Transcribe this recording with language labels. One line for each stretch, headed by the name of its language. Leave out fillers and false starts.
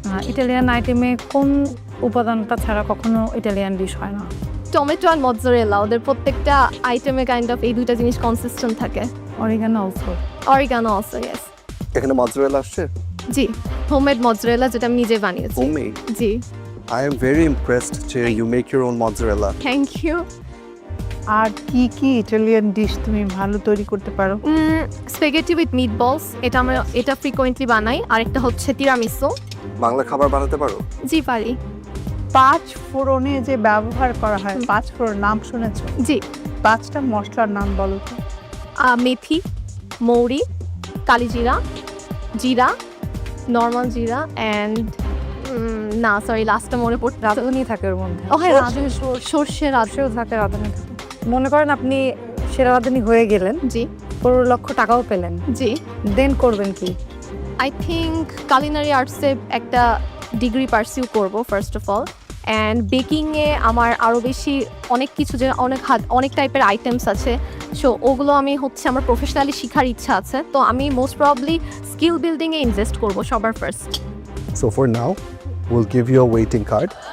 Bangla: Italian আইটেমে কোন উপাদানটা ছাড়া কখনো ইটালিয়ান ডিশ হয় না? টমেটো আর মৎজারেলা, ওদের প্রত্যেকটা আইটেমে
English: kind of
Bangla: এই দুইটা জিনিস কনসিস্টেন্ট থাকে।
English: Oregano also. Oregano also, yes.
Bangla: এখানে মৎজারেলা আসছে? জি, হোমমেড মৎজারেলা, যেটা আমি নিজে বানিয়েছি। Homemade? G.
English: I am very impressed
Bangla: যে
English: you make your own mozzarella. Thank you.
Bangla: আর কি কি ইটালিয়ান ডিশ তুমি ভালো তৈরি করতে পারো?
English: Spaghetti with meatballs, এটা frequently বানাই।
Bangla: আরেকটা হচ্ছে তিরামিসু। বাংলা খাবার বানাতে পারো? জি পারি। 5 ফোড়নে যে ব্যবহার করা হয়, 5 ফোড়ন নাম শুনেছো? জি। 5টা মশলার নাম বলো তো। মেথি, মৌরি, কালিজিরা, জিরা, নর্মাল জিরা অ্যান্ড না সরি লাস্টটা মনে পড়ছে। রাঁধুনি থাকে ওর মধ্যে। ও হ্যাঁ, সর্ষে রাঁধুনিও থাকে, রাঁধুনি থাকে। মনে করেন আপনি সেরা রাঁধুনি হয়ে গেলেন, জি, 15 লক্ষ টাকাও পেলেন, জি, দেন করবেন কি?
English: I think
Bangla: কালিনারি আর্টসে একটা ডিগ্রি পারসিউ করব
English: first of all,
Bangla: অ্যান্ড বেকিংয়ে আমার আরও বেশি অনেক কিছু, যে অনেক টাইপের আইটেমস আছে, সো ওগুলো আমি আমার প্রফেশনালি শেখার ইচ্ছা আছে। তো আমি মোস্ট প্রবাবলি স্কিল বিল্ডিংয়ে ইনভেস্ট করব সবার first.
English: So for now, we'll give you a waiting card.